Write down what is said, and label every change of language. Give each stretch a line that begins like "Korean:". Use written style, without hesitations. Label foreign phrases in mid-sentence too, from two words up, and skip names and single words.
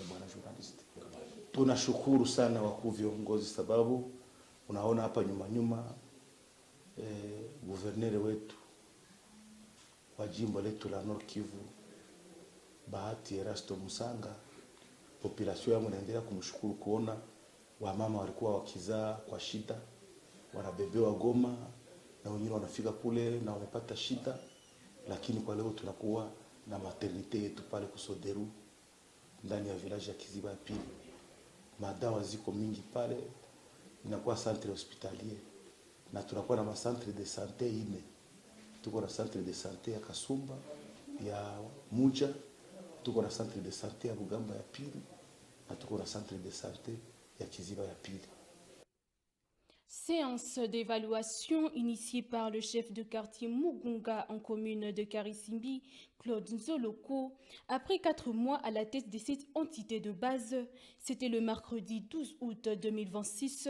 Swahili: Bwana journalist, tunashukuru sana wakuu viongozi, sababu unaona hapa nyuma guverneri wetu wa jimbo letu la Nord Kivu Bahati Erasto Musanga, population yangu inaendelea kumshukuru kuona wamama walikuwa wakizaa kwa shida, wanabebewa Goma na wengine wanafika kule na wamepata shida. Lakini kwa leo tunakuwa na maternite yetu pale Kusoderu ndani ya village ya Kiziba ya pili. Madawa ziko mingi pale, inakuwa
French: centre hospitalier,
Swahili: na tunakuwa na
French: macentre de santé
Swahili: ine. Tuko na
French: centre de santé
Swahili: ya Kasumba, ya Muja, tuko na
French: centre de santé
Swahili: ya Bugamba ya pili, na tuko na
French: centre de santé
Swahili: ya Kiziba ya pili.
French: Séance d'évaluation initiée par le chef de quartier Mugunga en commune de Karisimbi, Claude Nzoloko, après 4 mois à la tête de cette entité de base. C'était le mercredi 12 août 2026.